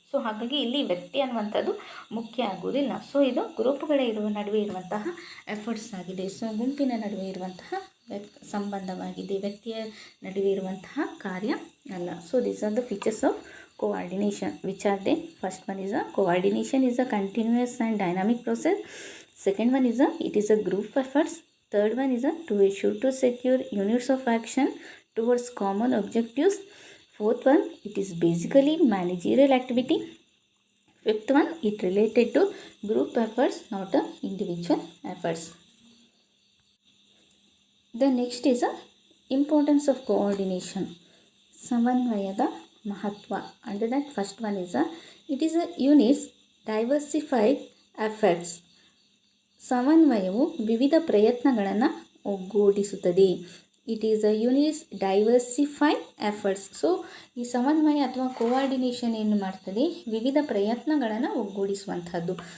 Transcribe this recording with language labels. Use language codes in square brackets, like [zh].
[kn] So ಹಾಗಾಗಿ ಇಲ್ಲಿ ವ್ಯಕ್ತಿ ಅನ್ನುವಂಥದ್ದು ಮುಖ್ಯ ಆಗುವುದಿಲ್ಲ. ಸೊ ಇದು ಗ್ರೂಪ್ಗಳೇ ನಡುವೆ ಇರುವಂತಹ ಎಫರ್ಟ್ಸ್ ಆಗಿದೆ. ಸೊ ಗುಂಪಿನ ನಡುವೆ ಇರುವಂತಹ ಸಂಬಂಧವಾಗಿದೆ, ವ್ಯಕ್ತಿಯ ನಡುವೆ ಇರುವಂತಹ ಕಾರ್ಯ ಅಲ್ಲ. [en] So these are the features of coordination, which are they? First one is coordination is a continuous and dynamic process. Second one is it is a group efforts. Third one is to issue to secure units of action towards common objectives. Fourth one, it is basically managerial activity. Fifth one, it related to group efforts, not individual efforts. The next is importance of coordination. [kn] ಸಮನ್ವಯದ ಮಹತ್ವ. [en] Under that first one is it is a units diversified efforts. [kn] ಸಮನ್ವಯವು ವಿವಿಧ ಪ್ರಯತ್ನಗಳನ್ನು ಒಗ್ಗೂಡಿಸುತ್ತದೆ. [en] It is a units diversified efforts. [kn] So ಈ ಸಮನ್ವಯ ಅಥವಾ coordination ಏನು ಮಾಡ್ತದೆ, ವಿವಿಧ ಪ್ರಯತ್ನಗಳನ್ನು ಒಗ್ಗೂಡಿಸುವಂಥದ್ದು.